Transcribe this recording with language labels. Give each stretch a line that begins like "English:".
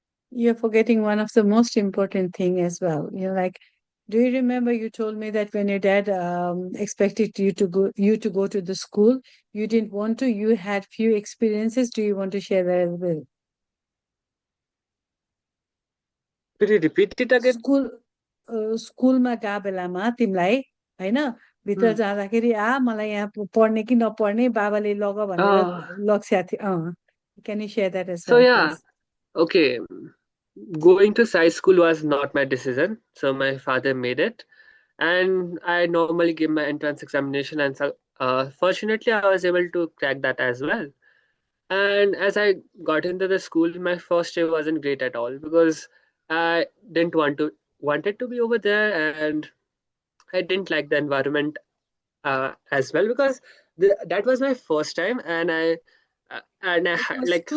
English: You're forgetting one of the most important thing as well. Like, do you remember you told me that when your dad expected you to go to the school, you didn't want to. You had few experiences. Do you want to share that as well? Could you repeat it again?
Nepali: स्कुलमा गएको बेलामा तिमीलाई होइन भित्र जाँदाखेरि मलाई यहाँ पढ्ने कि नपढ्ने बाबाले लग भनेर लक्ष्य थियो
English: Can you share that age So well yeah, okay. Going to Sai school was not my decision, so my father made it, and I normally give my entrance examination, and so fortunately I was able to crack that as well. And as I got into the school, my first day wasn't great at all because I didn't wanted to be over there, and I didn't like the environment as well because that was my first time, and I like